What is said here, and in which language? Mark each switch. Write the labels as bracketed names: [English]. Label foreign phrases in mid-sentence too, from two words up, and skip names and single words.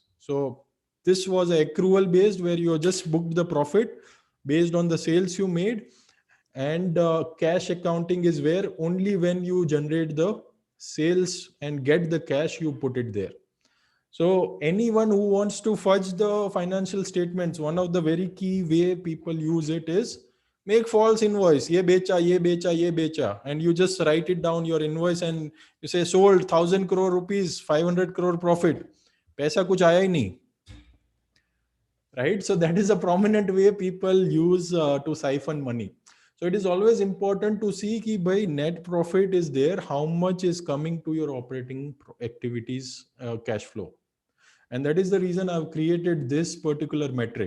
[English] So this was accrual based, where you just booked the profit based on the sales you made, and cash accounting is where only when you generate the sales and get the cash, you put it there. So anyone who wants to fudge the financial statements, one of the very key way people use it is make false invoice. [Hindi] ये बेचा, ये बेचा, ये बेचा. [English] And you just write it down your invoice and you say sold 1,000 crore rupees, 500 crore profit. [Hindi] पैसा कुछ आया ही नहीं, [English] right? So that is a prominent way people use to siphon money. So it is always important to see ki by net profit is there, how much is coming to your operating activities cash flow. And that is the reason I've created this particular metric.